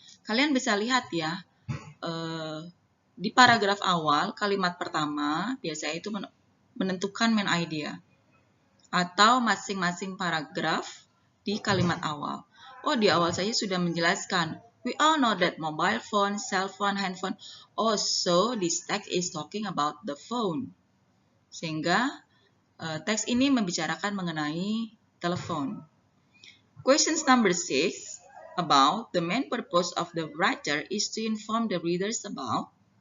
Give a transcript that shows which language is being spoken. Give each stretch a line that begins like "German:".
Indonesian: Kalian bisa lihat ya, di paragraf awal, kalimat pertama biasanya itu menentukan main idea. Atau masing-masing paragraf di kalimat awal. Oh, di awal saya sudah menjelaskan.
English: We all know that mobile phone, cell phone, handphone. Oh, so this text is talking about the phone.
Indonesian: Sehingga teks ini membicarakan mengenai telepon.
English: Questions number 6. About the main purpose of the writer is to inform the readers about.